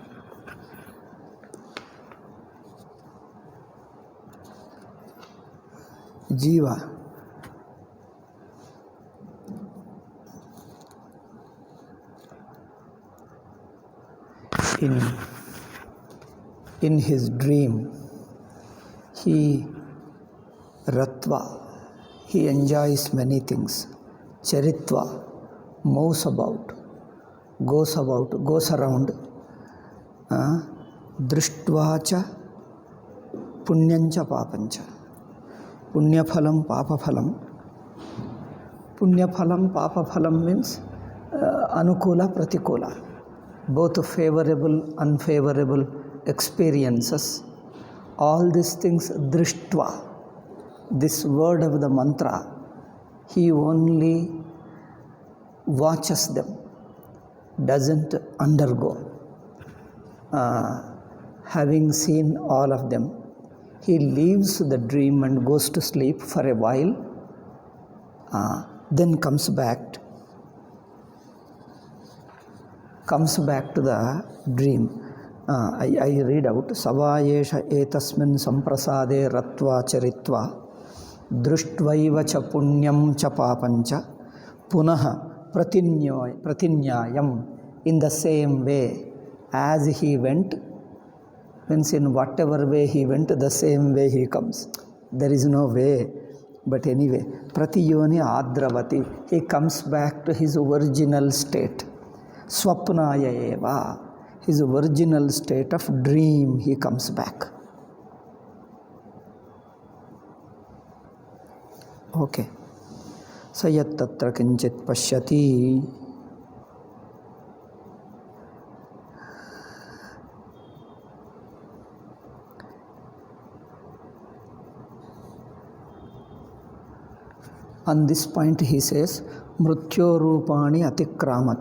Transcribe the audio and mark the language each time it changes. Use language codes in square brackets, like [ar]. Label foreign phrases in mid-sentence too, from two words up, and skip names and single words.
[en] Jiva in his dream, he enjoys many things. Charitva, moves about, goes around. [sa] Drishtvacha punyancha papancha. Punyaphalam papaphalam. Punyaphalam papaphalam means anukula pratikula. [en] Both favorable, unfavorable experiences. All these things drishtva. This word of the mantra, he only watches them, doesn't undergo. Having seen all of them, he leaves the dream and goes to sleep for a while, then comes back to the dream. I read out, [sa] Savayesha etasmin samprasade ratva charitva drustvaiva cha punyam cha papancha punaha pratinyayam. [en] In the same way as he went, means in whatever way he went, the same way he comes. There is no way, but anyway, [sa] pratiyoni adravati, [en] he comes back to his original state. [sa] Swapnaya eva, [en] his original state of dream, he comes back. Okay. [sa] Sayat tatra kinchit pashyati. [en] On this point he says, [sa] Mrutyo Rupani Atikramati.